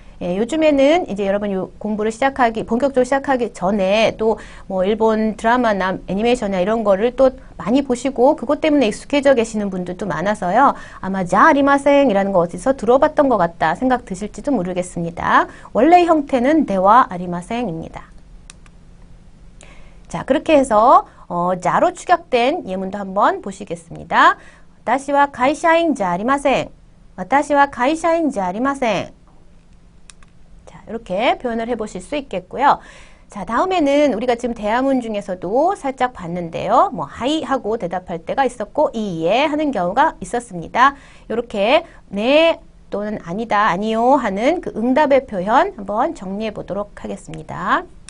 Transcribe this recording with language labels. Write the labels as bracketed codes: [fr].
[ko] 예, 요즘에는 이제 여러분 공부를 본격적으로 시작하기 전에 또 뭐 일본 드라마나 애니메이션이나 이런 거를 또 많이 보시고 그것 때문에 익숙해져 계시는 분들도 많아서요. 아마 자 아리마생이라는 거 어디서 들어봤던 것 같다 생각 드실지도 모르겠습니다. 원래 형태는 대와 아리마생입니다. 자, 그렇게 해서 자로 축약된 예문도 한번 보시겠습니다. [ja] 私は会社員じゃありません.私は会社員じゃありません. [ko] 이렇게 표현을 해보실 수 있겠고요. 자, 다음에는 우리가 지금 대화문 중에서도 살짝 봤는데요. 뭐 하이 하고 대답할 때가 있었고 이에 하는 경우가 있었습니다. 이렇게 네 또는 아니다, 아니요 하는 그 응답의 표현 한번 정리해 보도록 하겠습니다.